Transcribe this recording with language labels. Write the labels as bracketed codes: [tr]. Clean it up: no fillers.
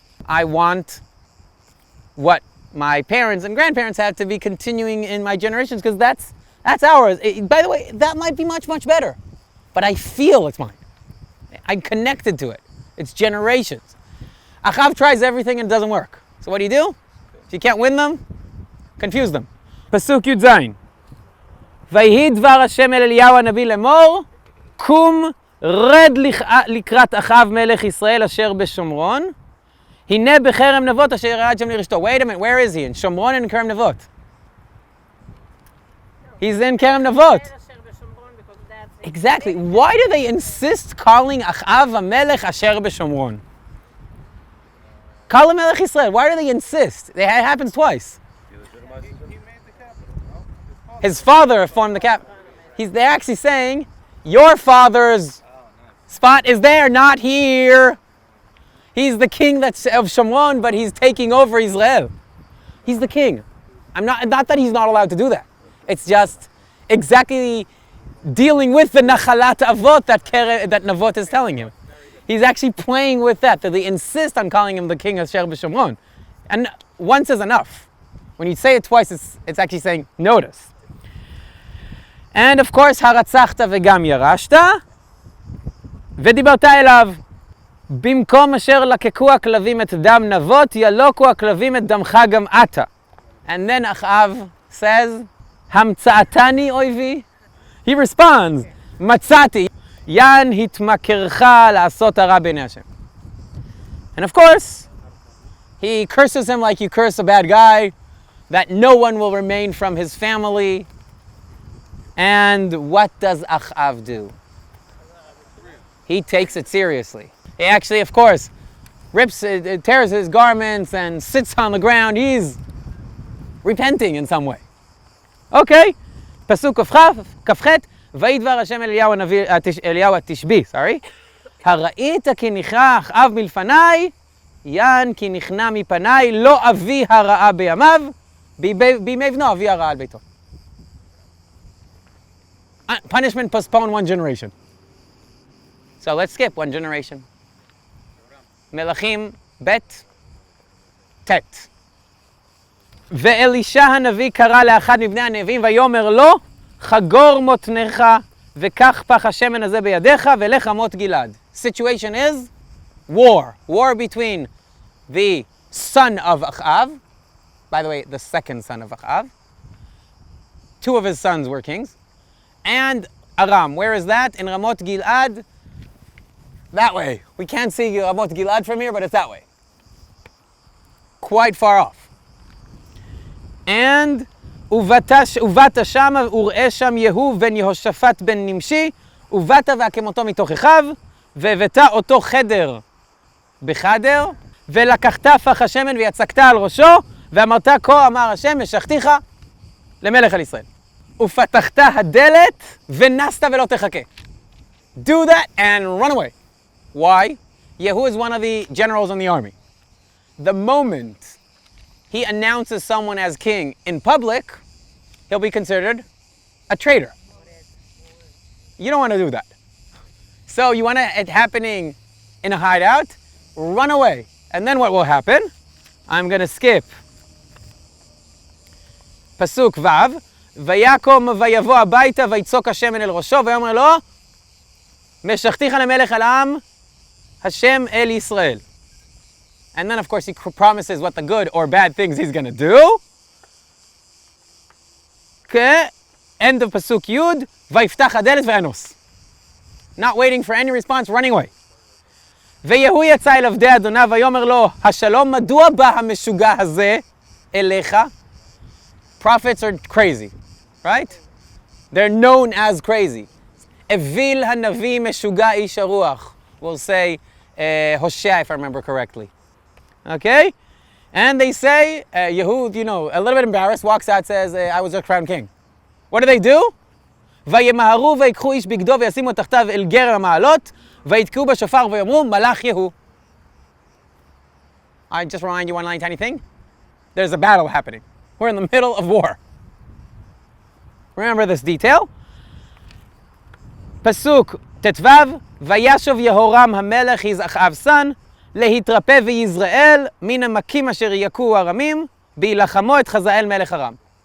[en] I want what my parents and grandparents had to be continuing in my generations because that's ours. By the way, that might be much, much better. But I feel it's mine. I'm connected to it. It's generations. Achav tries everything and it doesn't work. So what do? If you can't win them, confuse them. Pasuk Yud Zayin. [he] ויהי דבר השם אל אליהו הנביא לאמור, קום רד לקראת אחאב מלך ישראל אשר בשומרון, הנה בכרם נבות אשר ירד שם לרשתו. [en] Wait a minute, where is he? In Shomron and Kerem Navot? He's in Kerem Navot. Exactly. Why do they insist calling Achav HaMelech Asher B'Shomron? Call him Melech Yisrael. Why do they insist? It happens twice. His father formed the capital. They're actually saying, your father's spot is there, not here. He's the king of Shomron, but he's taking over Israel. He's the king. Not that he's not allowed to do that. It's just exactly dealing with the Nachalat Avot that Navot is telling him. He's actually playing with that they insist on calling him the king of Asher B'Shomron. And once is enough. When you say it twice, it's actually saying, notice. And of course, [he] הרצחת וגם ירשת, ודיברת אליו, במקום אשר לקקו הכלבים את דם נבות, ילוקו הכלבים את דמך גם אתה. [en] And then Achav says, [he] המצאתני אויבי? [en] He responds, [he] מצאתי, יען התמכרך לעשות הרע בעיני השם. [en] And of course, he curses him like you curse a bad guy, that no one will remain from his family. And what does Achav do? He takes it seriously. He actually, of course, tears his garments and sits on the ground. He's repenting in some way. Okay, Pasuk Kafchet, [he] וידבר השם אליהו התשבי, הראית כי נכנע אחאב מלפניי, יען כי נכנע מפניי, לא אבי הרעה בימיו, בימי בנו אבי הרעה על ביתו. [en] Punishment postponed one generation. So let's skip one generation. Melachim bet tet. [he] ואלישע הנביא קרא לאחד מבני הנביאים ויאמר לו, חגור מותניך וקח פח השמן הזה בידיך ולך מות גלעד. [en] Situation is war. War between the son of Achav, by the way, the second son of Achav. Two of his sons were kings. And Aram. Where is that? In Ramot Gilad. That way. We can't see Ramot Gilad from here, but it's that way. Quite far off. And [he] ובאת שמה וראה שם יהוא בן יהושפט בן נמשי, ובאת והקמותו מתוך אחיו, והבאת אותו חדר בחדר, ולקחת פח השמן ויצקת על ראשו, ואמרת כה אמר השם משכתיך למלך על ישראל. ופתחת הדלת ונסת ולא תחכה. [en] Do that and run away. Why? Yehu is one of the generals in the army. The moment he announces someone as king in public, he'll be considered a traitor. You don't want to do that. So you want it happening in a hideout, run away. And then what will happen? I'm going to skip. Pasuk Vav. [he] ויקום ויבוא הביתה ויצוק השמן אל ראשו ויאמר לו משכתיך למלך על העם השם אל ישראל. [en] And then of course he promises what the good or bad things he's going to do. Okay. End of Pasuk Yud. [he] ויפתח הדלת ואנוס. [en] Not waiting for any response, running away. [he] ויהוא יצא אל עבדי אדוניו ויאמר לו השלום מדוע בא המשוגע הזה אליך? [en] Prophets are crazy, right? They're known as crazy. [he] Evil hanavi meshuga ish haruach. [en] We'll say Hosea, if I remember correctly. Okay? And they say, Yehud, a little bit embarrassed, walks out, says, I was a crowned king. What do? [he] וימהרו ויקחו איש בגדו וישימו תחתיו אל גרם המעלות ויתקעו בשופר ויאמרו מלאך יהוא. [en] I just remind you one tiny thing. There's a battle happening. We're in the middle of war. Remember this detail. Pasuk Tetvav, Vayashov Yehoram HaMelech his Achav's son, [he] להתרפא ויזרעאל מן המכים אשר יכו ארמים, בהילחמו את חזאל מלך ארם.